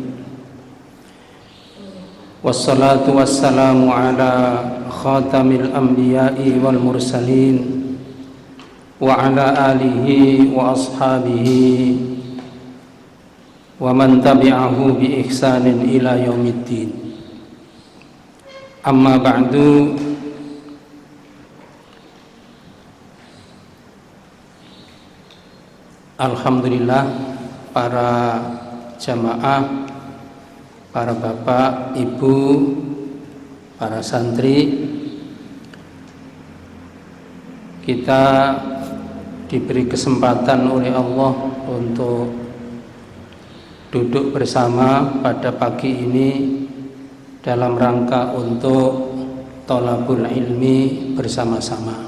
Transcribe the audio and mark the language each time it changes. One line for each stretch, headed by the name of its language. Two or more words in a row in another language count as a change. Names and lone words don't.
Arabic: والصلاة والسلام على خاتم الأنبياء والمرسلين وعلى آله وأصحابه ومن تبعه بإحسان إلى يوم الدين. أما بعد.
Indonesian: Alhamdulillah, para jamaah, para bapak, ibu, para santri, kita diberi kesempatan oleh Allah untuk duduk bersama pada pagi ini dalam rangka untuk
Arabic: طلب العلم
Indonesian: bersama-sama.